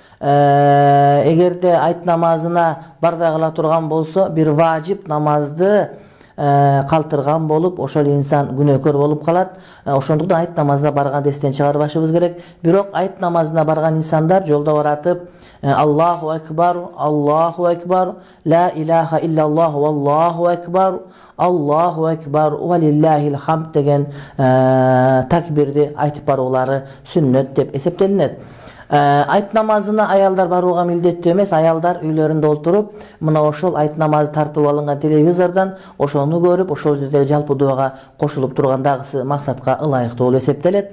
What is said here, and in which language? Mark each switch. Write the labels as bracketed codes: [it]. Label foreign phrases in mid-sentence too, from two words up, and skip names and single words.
[ky] Эгерде айт намазына барбай кала турган болсо, бир важип намазды калтырган болуп, ошол инсан күнөөкөр болуп калат. Ошондуктан айт намазына барган эстен чыгарбашыбыз керек. Бирок айт намазына барган инсандар жолдо баратып [ar] الله أكبر، الله أكبر، لا إله إلا الله والله أكبر، الله أكبر ولله الحمد [ky] деген такбирди айтып баруулары сүннөт деп эсептелинет. Айт намазына аялдар барууга милдеттүү эмес, аялдар үйлөрүндө отуруп, мына ошол айт намазы тартып алынган телевизордон ошону көрүп, ошол жерде жалпы дуага кошулуп тургандагысы максатка ылайыктуу болуп эсептелет.